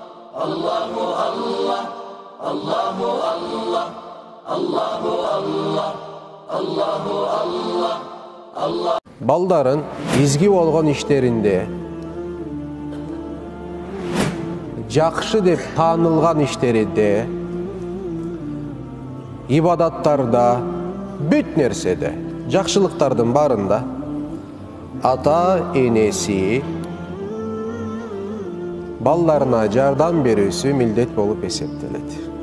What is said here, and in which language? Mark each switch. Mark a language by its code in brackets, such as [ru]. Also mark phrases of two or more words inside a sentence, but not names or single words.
[ar] الله الله، الله الله، الله الله، الله الله، الله. [ky] Балдарын изги болгон иштеринде, жакшы деп таанылган иштеринде, ибадаттарда, бүт нерседе, жакшылыктардын барында ата энеси балдарына жардам берүүсү милдет болуп эсептелет.